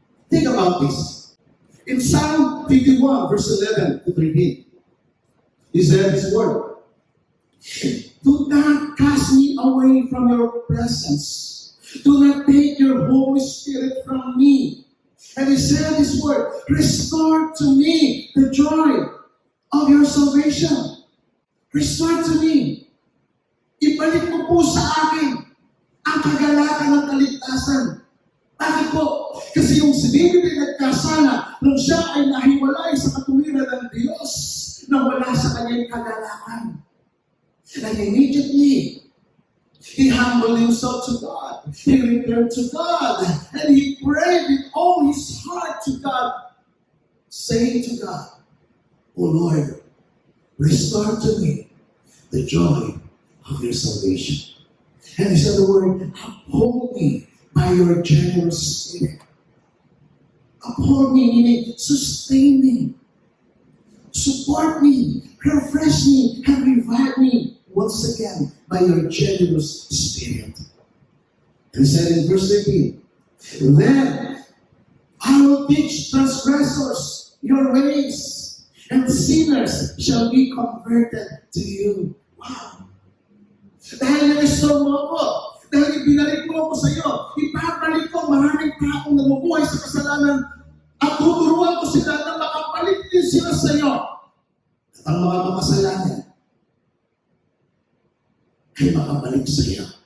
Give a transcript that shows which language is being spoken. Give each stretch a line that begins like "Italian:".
English: Think about this. In Psalm 51, verse 11 to 13, he said this word, do not cast me away from your presence. Do not take your Holy Spirit from me. And he said this word, restore to me the joy of your salvation. Restore to me.
Filipino: Ibalik mo po sa akin ang kagalakan ng kaligtasan. Bakit po? Kasi yung si David ay nagkasala nung siya ay nahiwalay sa katuwiran ng Diyos na wala sa kanyang kagalakan.
English: And immediately, he humbled himself to God. He returned to God. And he prayed with all his heart to God, saying to God, O Lord, restore to me the joy of your salvation. And he said the word, uphold me by your generous spirit. Uphold me, meaning sustain me, support me, refresh me, and revive me once again by your generous spirit. And he said in verse 18, then I will teach transgressors your ways, and sinners shall be converted to you. Wow!
Filipino: Dahil na-restore mo ako, dahil ibinalik mo ako sa iyo, ipapalik ko maraming taong namubuhay sa kasalanan at tuturuan ko sila na makapalik din sila sa iyo. At ang mga makasalanan ay makabalik sa iyo.